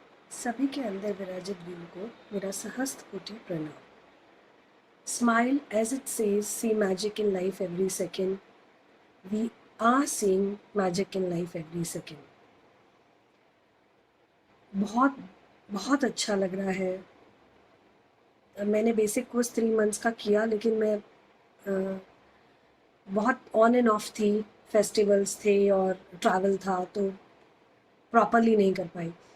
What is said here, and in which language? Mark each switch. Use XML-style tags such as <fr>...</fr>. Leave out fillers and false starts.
<hi>सभी के अंदर विराजित गुरु को मेरा सहस्त्र कोटि प्रणाम।</hi> <en>Smile as it says, see magic in life every second. We are seeing magic in life every second.</en> <hi>बहुत बहुत अच्छा लग रहा है। मैंने बेसिक कोर्स 3 मंथ्स का किया, लेकिन मैं बहुत ऑन एंड ऑफ थी, फेस्टिवल्स थे और ट्रैवल था, तो प्रॉपरली नहीं कर पाई।</hi>